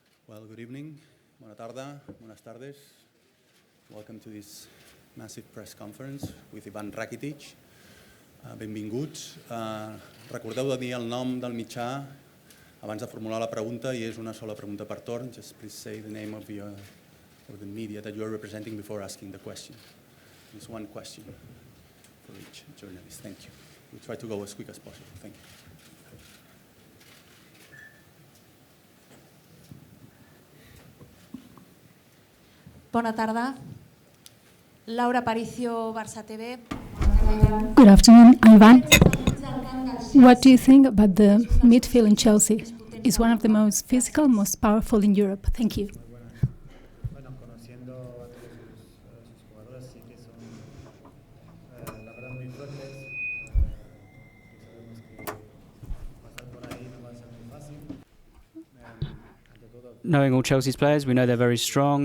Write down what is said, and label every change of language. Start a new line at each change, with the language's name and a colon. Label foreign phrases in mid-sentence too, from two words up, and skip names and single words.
English: Well, good evening.
Catalan: Bona tarda.
Spanish: Buenas tardes.
English: Welcome to this massive press conference with Ivan Rakitic.
Catalan: Benvinguts. Recordeu de dir el nom del mitjà abans de formular la pregunta i és una sola pregunta per torn.
English: Just please say the name of the media that you are representing before asking the question. There's one question for each journalist. Thank you. We'll try to go as quick as possible. Thank you.
Catalan: Bona tarda. Laura Aparicio, Barça TV.
English: Good afternoon, Ivan. What do you think about the midfield in Chelsea? It's one of the most physical, most powerful in Europe. Thank you. Knowing all Chelsea's players, we know they're very strong.